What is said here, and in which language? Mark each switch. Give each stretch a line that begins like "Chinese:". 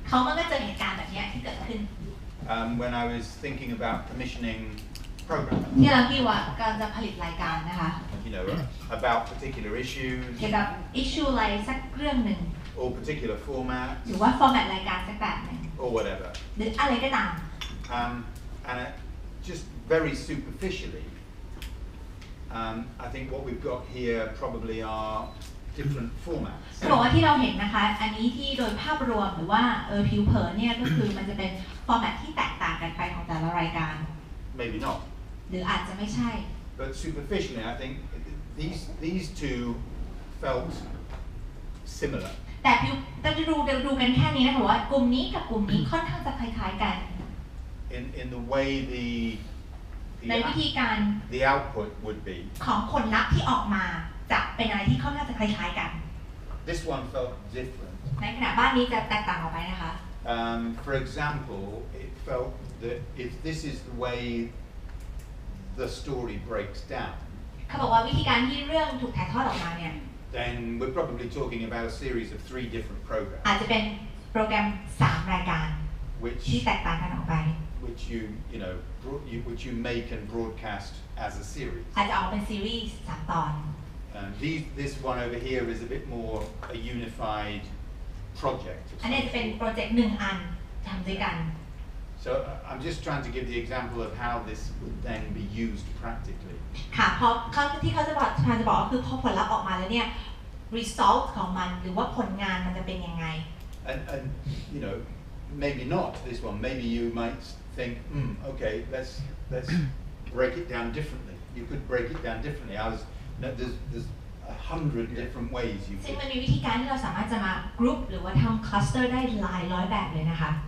Thai: เขามักจะเจอเหตุการณ์แบบนี้ที่เกิดขึ้น
English: when I was thinking about commissioning programs.
Thai: ที่เราคิดว่าการจะผลิตรายการนะคะ
English: You know, about particular issues
Thai: เกี่ยวกับ issue อะไรสักเรื่องหนึ่ง
English: or particular formats
Thai: หรือว่า format รายการสักแบบหนึ่ง
English: or whatever.
Thai: หรืออะไรก็ตาม
English: And just very superficially, I think what we've got here probably are different formats.
Thai: เขาบอกว่าที่เราเห็นนะคะอันนี้ที่โดยภาพรวมหรือว่าผิวเผินเนี่ยก็คือมันจะเป็น format ที่แตกต่างกันไปของแต่ละรายการ
English: Maybe not.
Thai: หรืออาจจะไม่ใช่
English: But superficially, I think these two felt similar.
Thai: แต่เราจะดูกันแค่นี้นะคะว่ากลุ่มนี้กับกลุ่มนี้ค่อนข้างจะคล้ายๆกัน
English: In the way
Thai: ในวิธีการ
English: the output would be.
Thai: ของผลลัพธ์ที่ออกมาจะเป็นอะไรที่ค่อนข้างจะคล้ายๆกัน
English: This one felt different.
Thai: ในขณะบ้านนี้จะแตกต่างออกไปนะคะ
English: For example, it felt that if this is the way the story breaks down,
Thai: เขาบอกว่าวิธีการที่เรื่องถูกถ่ายทอดออกมาเนี่ย
English: then we're probably talking about a series of 3 different programs.
Thai: อาจจะเป็นโปรแกรม3รายการที่แตกต่างกันออกไป
English: which you make and broadcast as a series.
Thai: อาจจะออกเป็นซีรีส์3 ตอน
English: This one over here is a bit more a unified project.
Thai: อันนี้จะเป็นโปรเจกต์1 อันทำด้วยกัน
English: So I'm just trying to give the example of how this would then be used practically.
Thai: ค่ะเพราะที่เขาจะบอกก็คือพอผลลัพธ์ออกมาแล้วเนี่ย result ของมันหรือว่าผลงานมันจะเป็นยังไง
English: And you know, maybe not this one. Maybe you might think, okay, let's break it down differently. You could break it down differently. There's 100 different ways you
Thai: ซึ่ง
English: could.
Thai: มันมีวิธีการที่เราสามารถจะมา group หรือว่าทำ cluster ได้หลายร้อยแบบเลยนะคะ